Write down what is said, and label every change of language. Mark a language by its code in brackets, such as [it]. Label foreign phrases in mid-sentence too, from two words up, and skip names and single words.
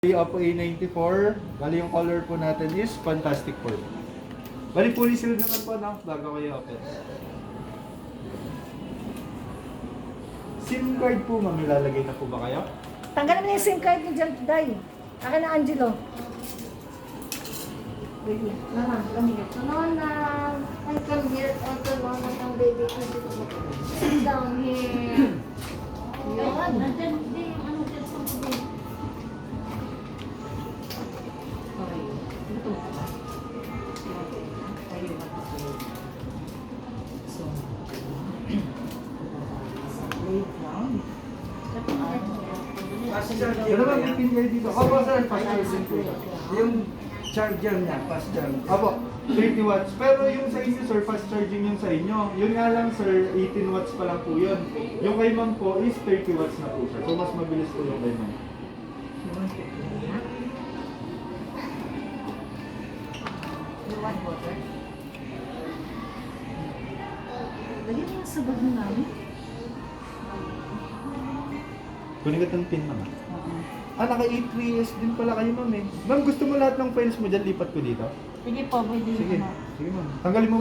[tl] Yung Oppo A94, bali yung color po natin is Fantastic Four. Bali fully sealed naman po, no? Bago kayo open. SIM card po, ma'am, ilalagay na po ba kayo? Tanggalin mo na yung SIM card ni John Day. Akin na Angelo. Baby, naman, [en] come here. Nona, I come here. [tl] Ito, Nona, ng baby. [en] Sit down here. [tl] Yan. Nandyan din yung ano dyan sa baby. Okay. Ito mo ba? Ayun. So, playground. Ano ba, may pin kayo dito? Opo, sir, [en] fast charging [tl] po. Yung charger niya, [en] fast charger. [tl] Opo, 30 watts. Pero yung sa inyo, sir, [en] fast charging [tl] yung sa inyo. Yun nga lang, sir, 18 watts pa lang po yun. Yung kay ma'am po is 30 watts na po, sir. So, mas mabilis po yung kay ma'am. [en] You want water? [tl] Lagyan mo yung sabag na namin. Kunin ka itong pin, ma'am. Naka 8-3S din pala kayo, ma'am eh. Ma'am, gusto mo lahat ng files mo dyan, lipat ko dito? Sige po, pwede Sige, mo. sige ma'am. Tanggalin mo